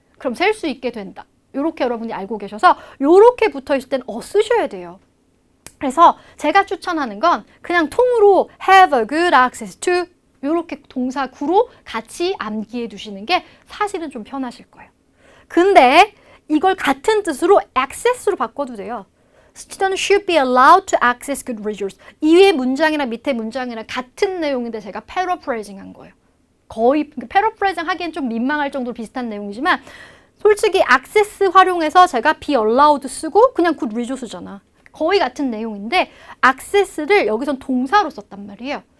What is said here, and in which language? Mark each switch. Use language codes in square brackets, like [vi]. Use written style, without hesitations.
[ko] 그럼 셀 수 있게 된다. 이렇게 여러분이 알고 계셔서 이렇게 붙어 있을 땐 쓰셔야 돼요. 그래서 제가 추천하는 건 그냥 통으로 [en] have a good access to [ko] 이렇게 동사구로 같이 암기해 두시는 게 사실은 좀 편하실 거예요. 근데 이걸 같은 뜻으로 access로 바꿔도 돼요. [en] Students should be allowed to access good resources. [ko] 이 위에 문장이랑 밑에 문장이랑 같은 내용인데 제가 paraphrasing 한 거예요. 거의 paraphrasing 하기엔 좀 민망할 정도로 비슷한 내용이지만 솔직히 access 활용해서 제가 be allowed 쓰고 그냥 good resource잖아. 거의 같은 내용인데 access를 여기선 동사로 썼단 말이에요.